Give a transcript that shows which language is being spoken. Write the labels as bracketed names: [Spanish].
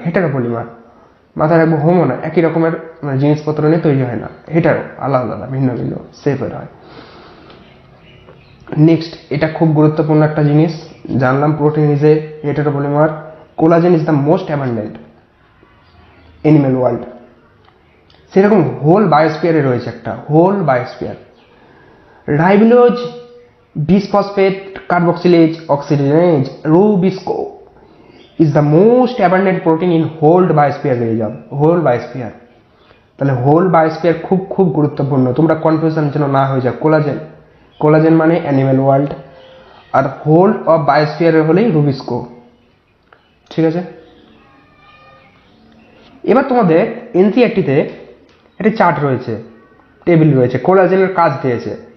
[Bangla] হেটেরোপলিমার মাথায় রাখবো, হোমো না, একই রকমের জিনিসপত্র নিয়ে তৈরি হয় না, হেটারো আলাদা আলাদা ভিন্ন ভিন্ন শেপের হয়। নেক্সট, এটা খুব গুরুত্বপূর্ণ একটা জিনিস জানলাম, [English] Protein is a heteropolymer, collagen is the most abundant animal world. [Bangla] সেরকম হোল বায়োস্ফিয়ারে রয়েছে একটা, whole biosphere. [English] Ribose, bisphosphate, carboxylase, oxidase, RuBisCO is the most abundant protein in whole biosphere region. [Bangla] whole biosphere, তাহলে হোল বায়োস্ফিয়ার খুব খুব গুরুত্বপূর্ণ, তোমরা confusion যেন না হয়ে যায়। কোলাজেন মানে animal world, আর whole of বায়োস্ফিয়ারের হলেই রুবিস্কো। ঠিক আছে। এবার তোমাদের এনসিইআরটিতে একটা চার্ট রয়েছে, টেবিল রয়েছে, কোলাজেনের কাজ দিয়েছে।